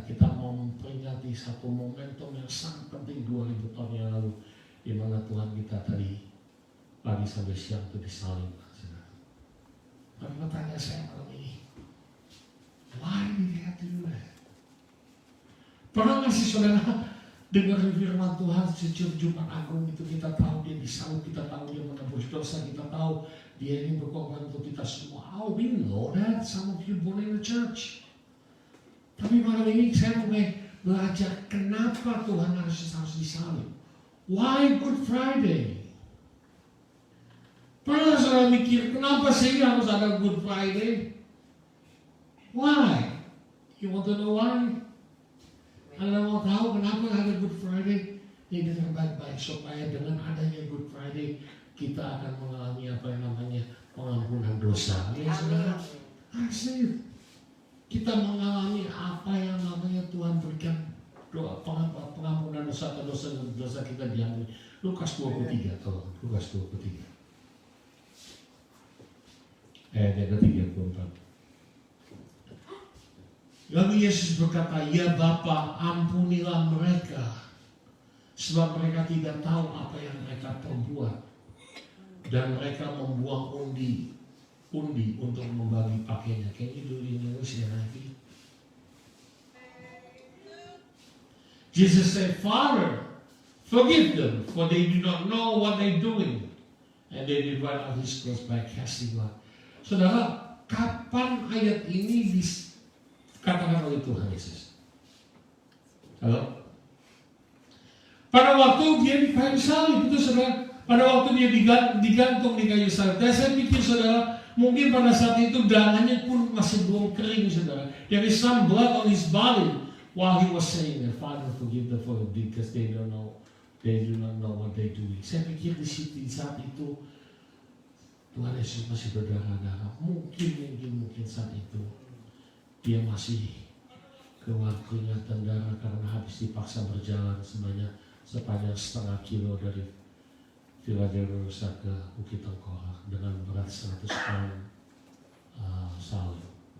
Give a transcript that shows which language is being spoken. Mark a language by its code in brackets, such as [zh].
[id] Kita mau memperingati satu momentum yang sangat penting 2000 tahun yang lalu, di mana Tuhan kita tadi pagi sampai siang itu disalib. Tapi pertanyaan saya malam ini, [en] why did he have to do that? [id] Pernah nggak sih saudara dengar firman Tuhan sejak Jumat Agung itu, kita tahu dia disalib, kita tahu dia menebus dosa, kita tahu dia ini berkorban untuk kita semua. [en] Oh, we know that, some of you born in the church. [id] Tapi malam ini saya mulai belajar kenapa Tuhan harus disalib. [en] Why Good Friday? [id] Pernah saudara mikir kenapa sih harus ada Good Friday? [en] Why? You want to know why? [id] Anda mau tahu kenapa ada Good Friday? Ini dengan baik-baik, supaya dengan adanya Good Friday kita akan mengalami apa yang namanya pengampunan dosa. Ya saudara, asli kita mengalami apa yang namanya Tuhan berikan doa pengampunan dosa atau dosa kita diampuni. Lukas 23, tolong Lukas 23. Ayat yang ke-34. Lalu Yesus berkata, "Ya Bapa, ampunilah mereka, sebab mereka tidak tahu apa yang mereka perbuat." Dan mereka membuang undi untuk membagi pakaiannya. [en] Can you do it in English, NIV? Jesus said, "Father, forgive them, for they do not know what they're doing." And they divide out his clothes by casting lot. [id] Saudara, kapan ayat ini dikatakan oleh Tuhan Yesus? Halo? Pada waktu dia di kayu salib, itu saudara. Pada waktu dia digantung di kayu salib. Dan saya pikir saudara, mungkin pada saat itu dangannya pun masih belum kering saudara. [en] There is some blood on his body while he was saying, "Father, forgive them for because they do not know what they do." [id] Saya pikir di saat itu Tuhan Yesus masih berdarah-darah. Mungkin saat itu dia masih keluar keringatan darah karena habis dipaksa berjalan sepanjang setengah kilo dari Philadelphia ke Bukit Tengkorak dengan berat 100 pound salib.